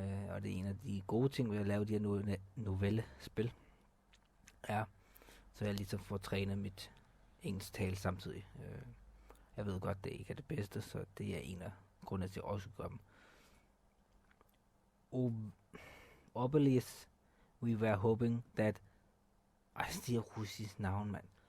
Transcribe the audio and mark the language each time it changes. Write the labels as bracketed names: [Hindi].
[Danish] Og det er en af de gode ting ved at lave de her novellespil, er, så jeg ligesom får trænet mit engelsk tale samtidig. Jeg ved godt, det ikke er det bedste, så det er en af grundene til at også gøre dem. [English] Obelis, we were hoping that... [Danish] Ej, det er russisk navn, mand.